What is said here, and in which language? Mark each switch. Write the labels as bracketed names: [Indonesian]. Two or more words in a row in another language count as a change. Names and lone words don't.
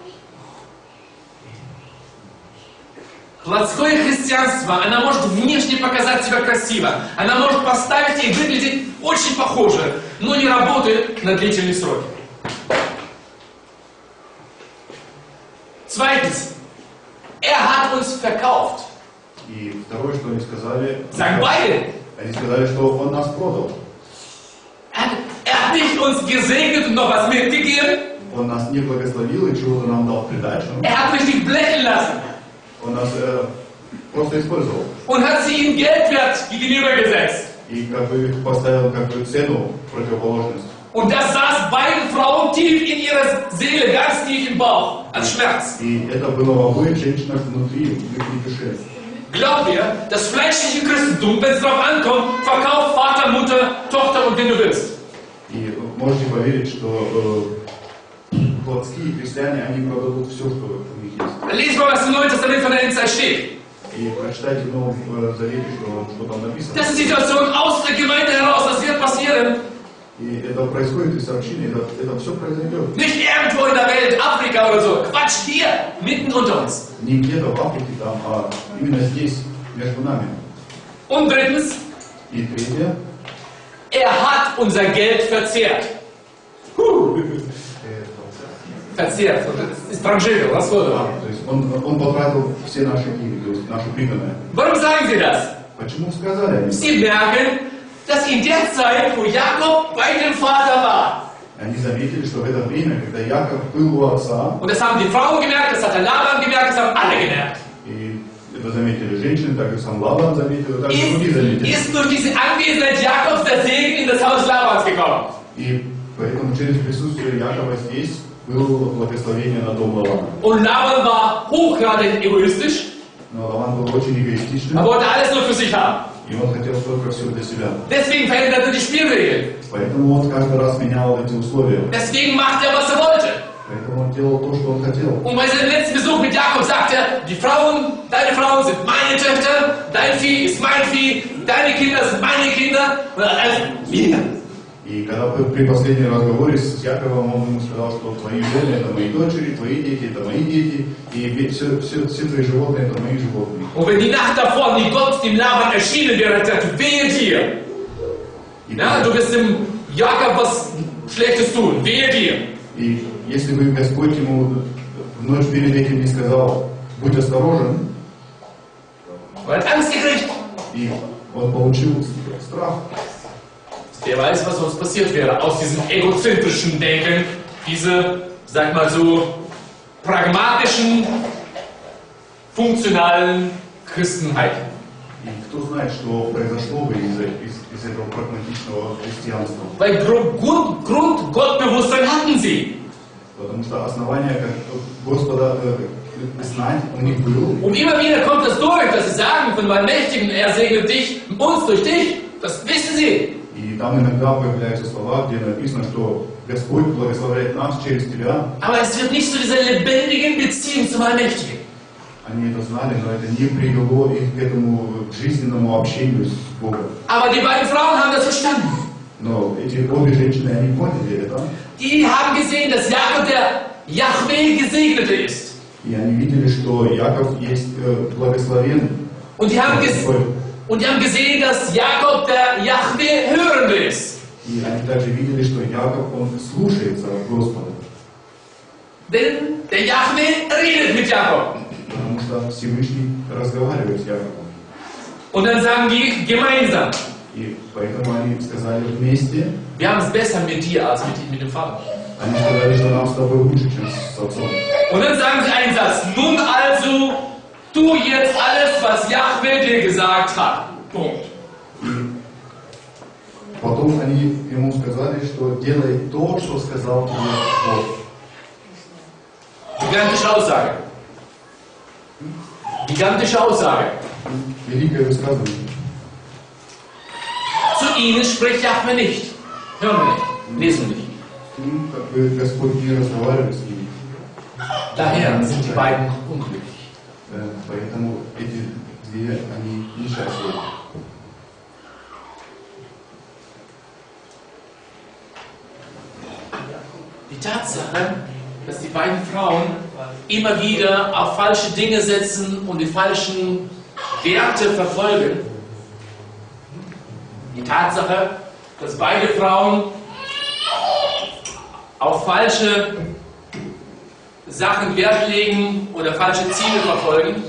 [Russian] Плотское христианство, она может внешне показать себя красиво, она может поставить и выглядеть очень похоже, но не работает на длительные сроки. [German] Zweitens, er hat uns verkauft. [Russian] И второе, что они сказали, [German] Sagen beide. [Russian] они сказали, что он нас продал. [German] Er hat nicht uns gesegnet und noch was mitgegeben. [Russian] Он нас не благословил и чего-то нам дал в придачу. [German] Er hat mich nicht blechen lassen. [Russian] Он нас просто использовал. [German] Und hat sie ihm Geldwert gegenübergesetzt. [Russian] И как бы поставил как бы цену, противоположность. [German] Und das saß beiden Frauen tief in ihrer Seele, ganz tief im Bauch, als Schmerz. [Russian] И это было в обоих женщинах внутри, в их душе. [German] Glaub mir, das fleischliche Christentum, wenn es darauf ankommt, verkauft Vater, Mutter, Tochter und wen du willst. [Russian] И можете поверить, что плотские христиане, они продадут все, что у них есть. [German] Lies mal, was im Neuen Testament von der Endzeit steht. [Russian] И прочитайте в Новом Завете, что там написано. [German] Das ist die Situation aus der Gemeinde heraus, das wird passieren. [Russian] И это происходит из общины, это все произойдет. [German] Nicht irgendwo in der Welt, Afrika oder so. Quatsch, hier, mitten unter uns. [Russian] Не где-то в Африке там, а именно здесь, между нами. [German] Und drittens, [Russian] И третье, [German] er hat unser Geld verzehrt. Verzehrt, das ist Französisch, was soll das? [Russian] то есть он потратил все наши деньги, то есть наши прибыльные. [German] Warum sagen Sie das? [Russian] Почему сказали они? [German] Sie merken, dass in der Zeit, wo Jakob bei dem Vater war, [Russian] Они заметили, что в это время, когда Яков был у отца, [German] und das haben die Frauen gemerkt, das hat der Laban gemerkt, das haben alle gemerkt, [Russian] и это заметили женщины, так и сам Лаван заметил, так и другие заметили. [German] ist durch diese Anwesenheit Jakobs der Segen in das Haus Labans gekommen. [Russian] И поэтому через присутствие Якова здесь было благословение на дом Лавана. [German] Und Laban war hochgradig egoistisch, [Russian] Но Лаван был очень эгоистичным, [German] er wollte alles nur für sich haben. [Russian] и он хотел только все для себя. [German] Deswegen veränderte er die Spielregeln. [Russian] Поэтому он каждый раз менял эти условия. [German] Deswegen machte er, was er wollte. [Russian] Поэтому он делал то, что он хотел. [German] Und bei seinem letzten Besuch mit Jakob sagte er, die Frauen, deine Frauen sind meine Töchter, dein Vieh ist mein Vieh, deine Kinder sind meine Kinder. Und also, wir. [Russian] И когда при последнем разговоре с Яковом он ему сказал, что твои жены это мои дочери, твои дети это мои дети, и все твои животные это мои животные. [German] Und wenn die Nacht davor nie Gott dem Laban erschienen wäre, hätte er gesagt, wehe dir. Ja, du wirst dem Jakob was Schlechtes tun, wehe dir. [Russian] И если бы Господь ему в ночь перед этим не сказал, будь осторожен, [German] Er hat Angst gekriegt. [Russian] и он получил страх. [German] Wer weiß, was uns passiert wäre aus diesem egozentrischen Denken, diese, sag mal so, pragmatischen, funktionalen Christenheit. [Russian] И кто знает, что произошло бы из этого прагматичного христианства. [German] Weil Grundgottbewusstsein hatten sie. [Russian] Потому что основание как Господа знать у них было. [German] Und immer wieder kommt das durch, dass sie sagen von meinem Mächtigen, er segnet dich, uns durch dich. Das wissen sie. [Russian] И там иногда появляются слова, где написано, что Господь благословляет нас через тебя. [German] Aber es wird nicht zu dieser lebendigen Beziehung zum Allmächtigen. [Russian] Они это знали, но это не привело их к этому жизненному общению с Богом. [German] Aber die beiden Frauen haben das verstanden. [Russian] Но эти обе женщины, они поняли это. [German] Die haben gesehen, dass Jakob der Jahwe Gesegnete ist. [Russian] И они видели, что Яков есть благословен. [German] Und die haben gesehen, dass Jakob der Jahwe Hörende ist. [Russian] И они также видели, что Яков, он слушается Господа. [German] Denn der Jahwe redet mit Jakob. [Russian] Потому что Всевышний разговаривает с Яковом. [German] Und dann sagen die gemeinsam. [Russian] И поэтому они сказали вместе. [German] Wir haben es besser mit dir als mit dem Vater. [Russian] Они сказали, что нам с тобой лучше, чем с отцом. [German] Und dann sagen sie einen Satz. Nun also, tu jetzt alles, was Jahwe dir gesagt hat. Punkt. [Russian] И потом они ему сказали, что делай то, что сказал тебе Бог. [German] Gigantische Aussage. Gigantische Aussage. [Russian] Великое высказывание. [German] Zu ihnen spricht Jahwe nicht. Hören wir nicht. Lesen wir nicht. [Russian] Как бы Господь не разговаривает с ними. [German] Daher sind die beiden unglücklich. [Russian] Поэтому эти две, они несчастливы. [German] Die Tatsache, dass die beiden Frauen immer wieder auf falsche Dinge setzen und die falschen Werte verfolgen. Die Tatsache, dass beide Frauen auf falsche Sachen Wert legen oder falsche Ziele verfolgen.